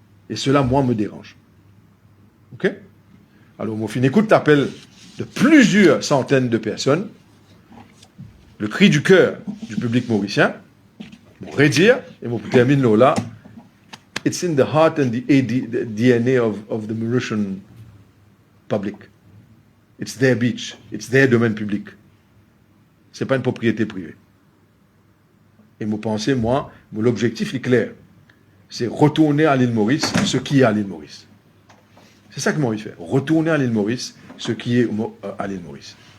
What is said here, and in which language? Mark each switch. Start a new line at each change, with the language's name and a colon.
French: Et cela, moi, me dérange. Ok? Alors, mon fin, écoute, t'appelles de plusieurs centaines de personnes, le cri du cœur du public mauricien, pour redire, et pour terminer là,
English: it's in the heart and the DNA of the Mauritian public. It's their beach, it's their
French: domaine public. C'est pas une propriété privée. Et vous pensez, moi, l'objectif est clair. C'est retourner à l'île Maurice ce qui est à l'île Maurice. C'est ça que moi, il fait. Retourner à l'île Maurice ce qui est à l'île Maurice.